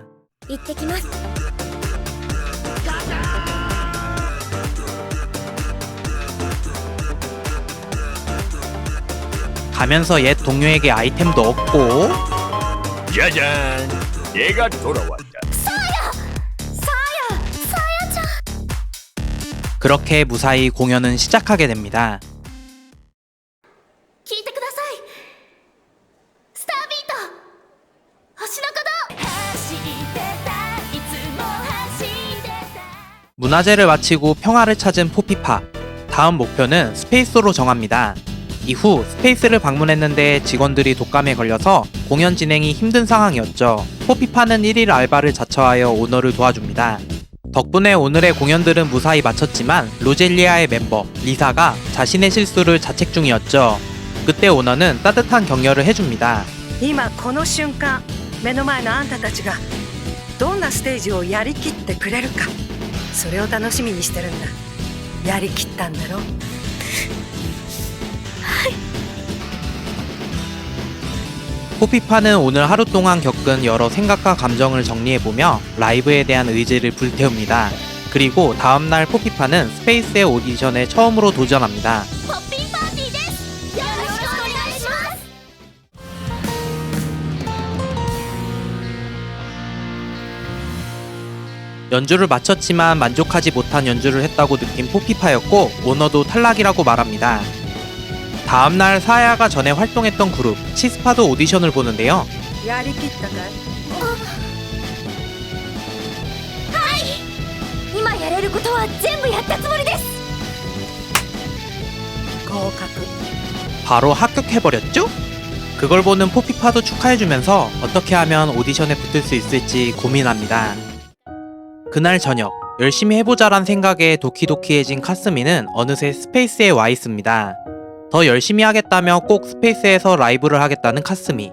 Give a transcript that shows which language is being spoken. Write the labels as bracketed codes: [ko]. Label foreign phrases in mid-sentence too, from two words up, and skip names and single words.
[ja] 行ってきます。 [ko] 가면서 옛 동료에게 아이템도 얻고 짜잔, 내가 돌아왔다. 그렇게 무사히 공연은 시작하게 됩니다. [ja] 聞いてください。スタービート。星の鼓動。走ってた。いつも走ってた。 [ko] 문화제를 마치고 평화를 찾은 포피파. 다음 목표는 스페이스로 정합니다. 이후 스페이스를 방문했는데 직원들이 독감에 걸려서 공연 진행이 힘든 상황이었죠. 포피파는 1일 알바를 자처하여 오너를 도와줍니다. 덕분에 오늘의 공연들은 무사히 마쳤지만 로젤리아의 멤버 리사가 자신의 실수를 자책 중이었죠. 그때 오너는 따뜻한 격려를 해줍니다. [ja] 今この瞬間目の前のあんたたちがどんなステージをやりきってくれるかそれを楽しみにしてるんだやりきったんだろ [ko] 포피파는 오늘 하루 동안 겪은 여러 생각과 감정을 정리해보며 라이브에 대한 의지를 불태웁니다. 그리고 다음날 포피파는 스페이스의 오디션에 처음으로 도전합니다. [ja] ポッピンパーティーです。よろしくお願いします。 [ko] 연주를 마쳤지만 만족하지 못한 연주를 했다고 느낀 포피파였고 오너도 탈락이라고 말합니다. 다음날 사야가 전에 활동했던 그룹 치스파도 오디션을 보는데요. [ja] やりきったかい今やれることは全部やったつもりです。合格 [ko] 바로 합격해버렸죠? 그걸 보는 포피파도 축하해주면서 어떻게 하면 오디션에 붙을 수 있을지 고민합니다. 그날 저녁 열심히 해보자란 생각에 도키도키해진 카스미는 어느새 스페이스에 와 있습니다. 더 열심히 하겠다며 꼭 스페이스에서 라이브를 하겠다는 카스미.